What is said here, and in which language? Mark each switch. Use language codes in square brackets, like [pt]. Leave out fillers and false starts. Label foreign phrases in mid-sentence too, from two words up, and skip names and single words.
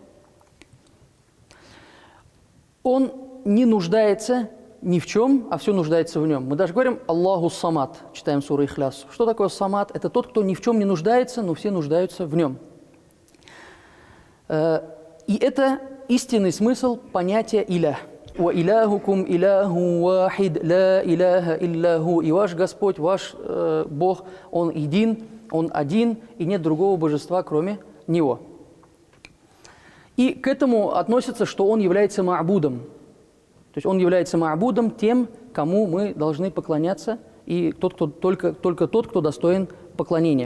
[ru] Он не нуждается ни в чем, а все нуждается в нем. Мы даже говорим [ar] «الله الصمد», [ru] читаем суру Ихляс. Что такое самад? Это тот, кто ни в чем не нуждается, но все нуждаются в нем. И это истинный смысл понятия «илях». [ar] «وإلهكم إله واحد لا إله إلا هو». [ru] И ваш Господь, ваш Бог, Он един, Он один, и нет другого божества, кроме Него. И к этому относится, что Он является ма'будом. То есть Он является ма'будом тем, кому мы должны поклоняться, и только тот, кто достоин поклонения.